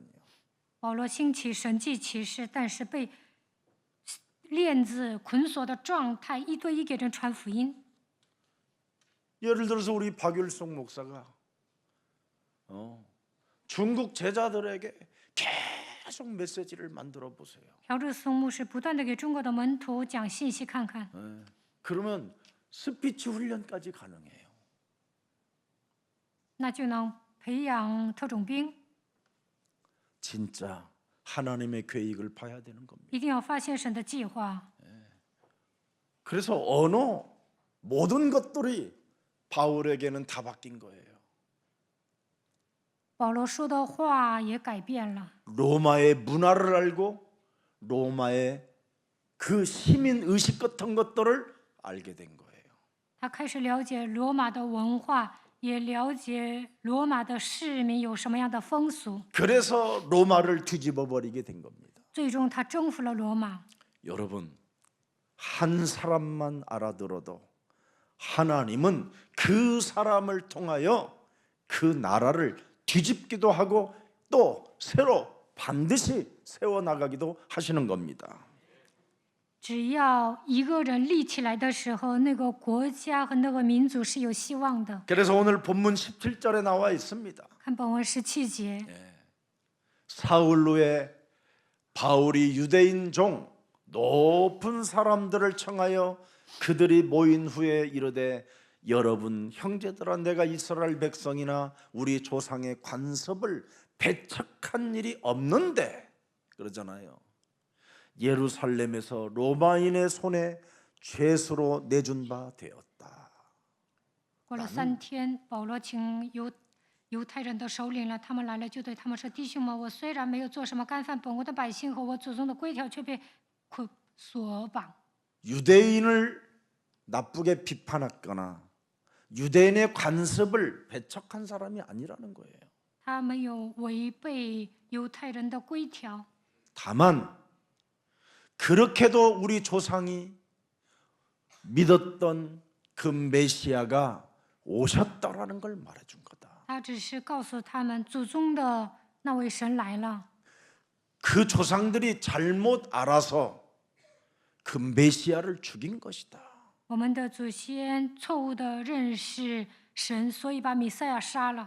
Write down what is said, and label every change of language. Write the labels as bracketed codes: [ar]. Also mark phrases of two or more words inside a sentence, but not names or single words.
[zh] 保罗兴起神迹奇事，但是被链子捆锁的状态，一对一给人传福音。 [ko] 예를 들어서 우리 박율송 목사가 중국 제자들에게 계속 메시지를 만들어 보세요. [zh] 朴志松牧师不断的给中国的门徒讲信息看看， [ko] 그러면 스피치 훈련까지 가능해요. [zh] 那就能培养特种兵。 [ko] 진짜 하나님의 계획을 봐야 되는 겁니다. [zh] 一定要发现神的计划。 [ko] 그래서 언어 모든 것들이 바울에게는 다 바뀐 거예요. [zh] 保罗说的话也改变了。 [ko] 로마의 문화를 알고 로마의 그 시민 의식 같은 것들을 알게 된 거예요. [zh] 他开始了解罗马的文化，也了解罗马的市民有什么样的风俗。 [ko] 그래서 로마를 뒤집어 버리게 된 겁니다. [zh] 最终，他征服了罗马。 [ko] 여러분, 한 사람만 알아들어도 하나님은 그 사람을 통하여 그 나라를 뒤집기도 하고 또 새로 반드시 세워나가기도 하시는 겁니다. [zh] 只要一个人立起来的时候，那个国家和那个民族是有希望的。 [ko] 그래서 오늘 본문 17절에 나와 있습니다. [zh] 看本文17节， [ko] 사울 후에 바울이 유대인 종 높은 사람들을 청하여 그들이 모인 후에 이르되 여러분 형제들아 내가 이스라엘 백성이나 우리 조상의 관습을 배척한 일이 없는데 그러잖아요. 예루살렘에서 로마인의 손에 죄수로 내준 바 되었다. [zh] 过了3天，保罗请犹太人的首领了，他们来了，就对他们说：“弟兄们，我虽然没有做什么干犯本国的百姓和我祖宗的规条，却被锁绑。 [ko] 유대인을 나쁘게 비판했거나 유대인의 관습을 배척한 사람이 아니라는 거예요. [zh] 他没有违背犹太人的规条， [ko] 다만 그렇게도 우리 조상이 믿었던 그 메시아가 오셨다라는 걸 말해준 거다. [zh] 他只是告诉他们祖宗的那位神来了。 [ko] 그 조상들이 잘못 알아서 그 메시아를 죽인 것이다. [zh] 我们的祖先错误的认识神，所以把弥赛亚杀了。